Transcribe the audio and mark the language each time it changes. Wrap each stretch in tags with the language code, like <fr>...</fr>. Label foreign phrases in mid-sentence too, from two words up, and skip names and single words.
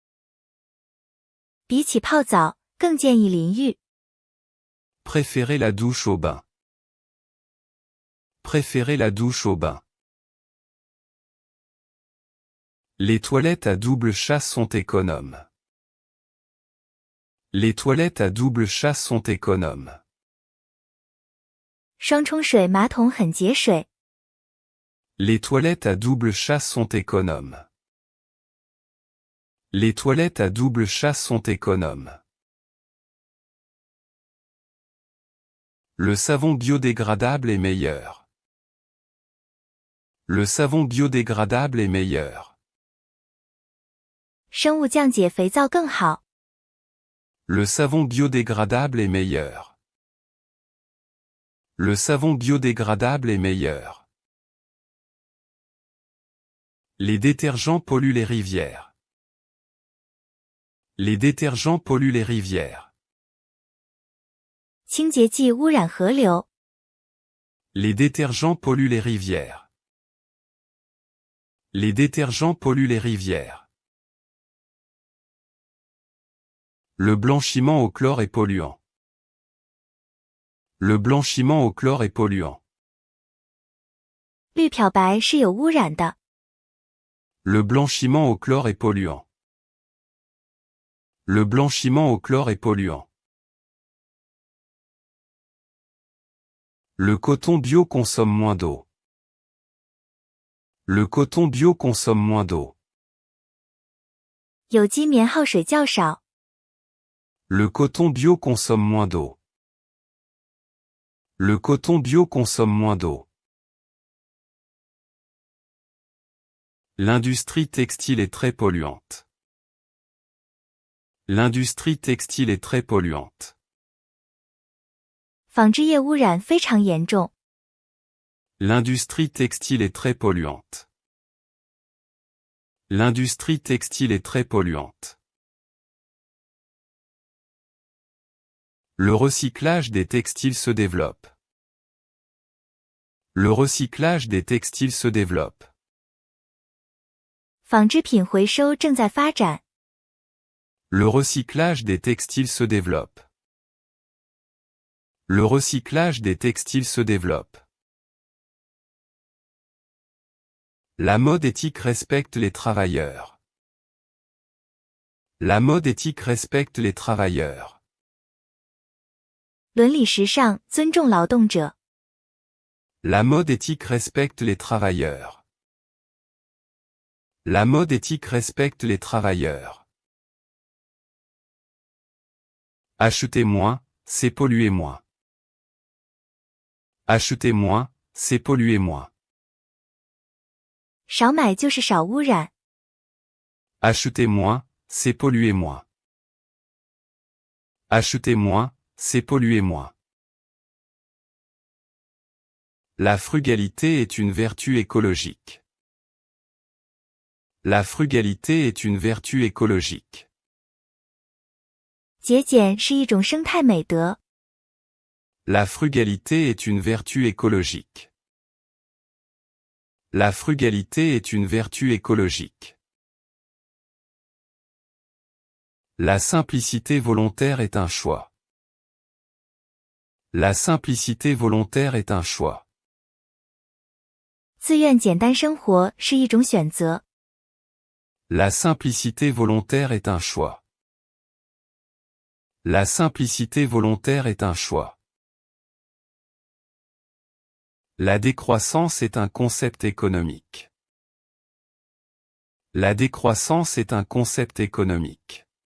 <zh>比起泡澡，更建议淋浴。</zh> <fr>Préférez la douche au bain. Préférez la douche au bain. Les toilettes à double chasse sont économes. Les toilettes à double chasse sont économes.</fr> <zh>双冲水马桶很节水。</zh> <fr>Les toilettes à double chasse sont économes. Les toilettes à double chasse sont économes. Le savon biodégradable est meilleur. Le savon biodégradable est meilleur.</fr> <zh>生物降解肥皂更好。</zh> <fr>Le savon biodégradable est meilleur. Le savon biodégradable est meilleur. Les détergents polluent les rivières. Les détergents polluent les rivières.</fr> <zh>清洁剂污染河流。</zh> <fr>Les détergents polluent les rivières. Les détergents polluent les rivières. Le blanchiment au chlore est polluant. Le blanchiment au chlore est polluant.</fr> <zh>绿漂白是有污染的。</zh> <fr>Le blanchiment au chlore est polluant. Le blanchiment au chlore est polluant. Le coton bio consomme moins d'eau. Le coton bio consomme moins d'eau.</fr> <zh>有机棉耗水较少。</zh> <fr>Le coton bio consomme moins d'eau. Le coton bio consomme moins d'eau. L'industrie textile est très polluante. L'industrie textile est très polluante.</fr> <zh>纺织业污染非常严重。</zh> <fr>L'industrie textile est très polluante. L'industrie textile est très polluante. Le recyclage des textiles se développe. Le recyclage des textiles se développe.</fr> <zh>纺织品回收正在发展。</zh> <fr>Le recyclage des textiles se développe. Le recyclage des textiles se développe. La mode éthique respecte les travailleurs. La mode éthique respecte les travailleurs.</fr> <zh>伦理时尚尊重劳动者。</zh> <fr>La mode éthique respecte les travailleurs. La mode éthique respecte les travailleurs. Acheter moins, c'est polluer moins. Acheter moins, c'est polluer moins.</fr> <zh>少买就是少污染。</zh> <fr>Acheter moins, c'est polluer moins. Acheter moins, c'est polluer moins. La frugalité est une vertu écologique. La frugalité est une vertu écologique.</fr> <zh>节俭是一种生态美德。</zh> <fr>La frugalité est une vertu écologique. La frugalité est une vertu écologique. La simplicité volontaire est un choix. La simplicité volontaire est un choix.</fr> <zh>自愿简单生活是一种选择。</zh> <fr>La simplicité volontaire est un choix. La simplicité volontaire est un choix. La décroissance est un concept économique. La décroissance est un concept économique.</fr>